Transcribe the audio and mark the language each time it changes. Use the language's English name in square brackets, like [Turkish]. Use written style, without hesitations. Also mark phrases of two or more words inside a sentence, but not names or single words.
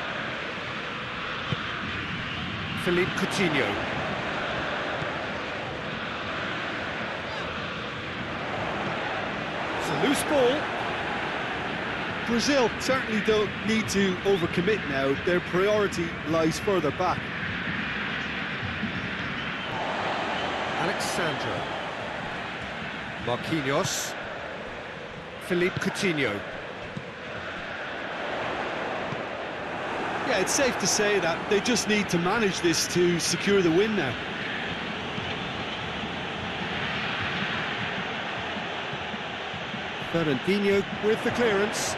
[English] Philippe Coutinho. It's a loose ball. Brazil certainly don't need to overcommit now. Their priority lies further back. Alexandro. Marquinhos. Philippe Coutinho. Yeah, it's safe to say that they just need to manage this to secure the win now. Fernandinho with the clearance.